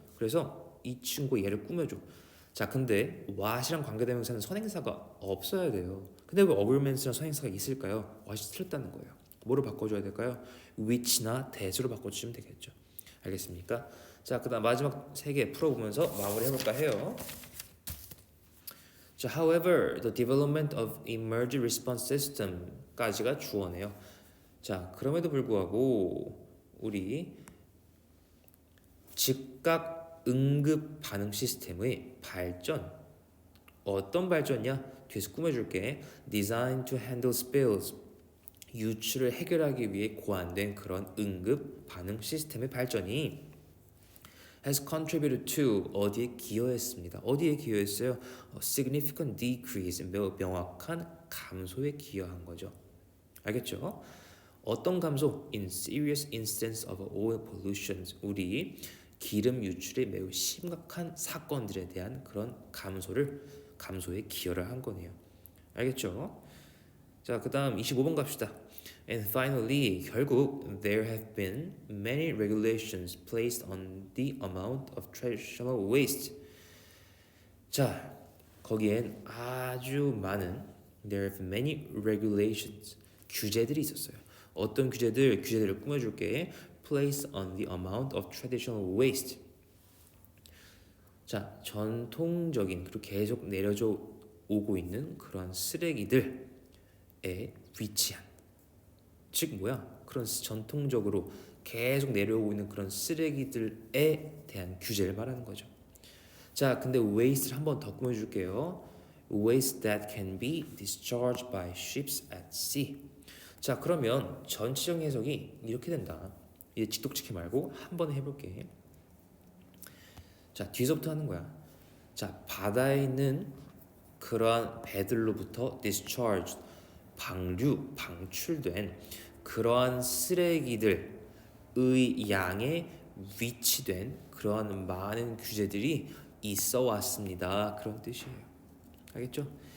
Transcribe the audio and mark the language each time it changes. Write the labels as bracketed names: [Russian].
[Korean] 그래서 이 친구 얘를 꾸며줘. 자, 근데 what이랑 관계대명사는 선행사가 없어야 돼요. 근데 왜 agreements랑 선행사가 있을까요? what이 틀렸다는 거예요. 뭐로 바꿔줘야 될까요? which나 that으로 바꿔주시면 되겠죠. 알겠습니까? 자, 그 다음 마지막 3개 풀어보면서 마무리 해볼까 해요. [English] 자, however, the development of emergency response system [Korean] 까지가 주어네요. 자, 그럼에도 불구하고 우리 즉각 응급 반응 시스템의 발전, 어떤 발전이야? 뒤에서 꾸며줄게. [English] Designed to handle spills, [Korean] 유출을 해결하기 위해 고안된 그런 응급 반응 시스템의 발전이 [English] has contributed to, [Korean] 어디에 기여했습니다. 어디에 기여했어요? [English] A significant decrease, [Korean] 매우 명확한 감소에 기여한 거죠. 알겠죠? 어떤 감소? [English] In serious instance of oil pollution. [Korean] 우리 기름 유출의 매우 심각한 사건들에 대한 그런 감소에 기여를 한 거네요. 알겠죠? 자, 그다음 25번 갑시다. [English] And finally, [Korean] 결국 [English] there have been many regulations placed on the amount of traditional waste. [Korean] 자, 거기엔 아주 많은 [English] there have many regulations [Korean] 규제들이 있었어요. 어떤 규제들을 꾸며줄게. [English] Placed on the amount of traditional waste. [Korean] 자, 전통적인 그리고 계속 내려져 오고 있는 그런 쓰레기들에 위치한 즉 뭐야? 그런 전통적으로 계속 내려오고 있는 그런 쓰레기들에 대한 규제를 말하는 거죠. 자, 근데 waste를 한 번 더 꾸며줄게요. [English] Waste that can be discharged by ships at sea. [Korean] 자, 그러면 전체적인 해석이 이렇게 된다. 이제 직독치기 말고 한 번 해볼게. 자, 뒤에서부터 하는 거야. 자, 바다에 있는 그러한 배들로부터 discharged, 방출된 그러한 쓰레기들의 양에 위치된 그러한 많은 규제들이 있어 왔습니다. 그런 뜻이에요. 알겠죠?